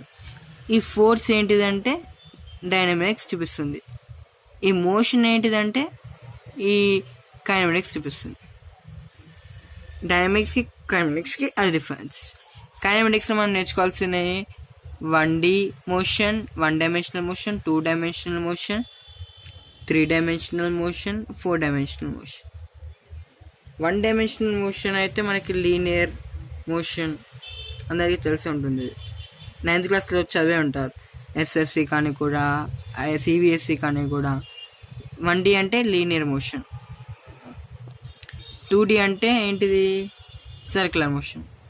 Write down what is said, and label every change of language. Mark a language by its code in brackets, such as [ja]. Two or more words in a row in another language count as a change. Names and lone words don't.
[te] ఈ ఫోర్స్ ఏంటిదంటే డైనమిక్స్ చూపిస్తుంది. ఈ మోషన్ ఏంటిదంటే ఈ కైనెమాటిక్స్ చూపిస్తుంది. డైనమిక్స్కి కైనెమాటిక్స్కి అది డిఫరెన్స్. కైనెమాటిక్స్లో మనం నేర్చుకోవాల్సినవి [en] 1D motion, 1 dimensional motion, 2 dimensional motion, 3 dimensional motion, 4 dimensional motion. 1 dimensional motion [te] అయితే మనకి [en] linear motion [te] అందరికీ తెలిసి ఉంటుంది. 9th క్లాస్లో చదివే ఉంటారు. SSC కానీ కూడా, CBSE కానీ కూడా. 1D అంటే [en] linear motion. [te] 2D అంటే ఏంటిది, [en] circular motion.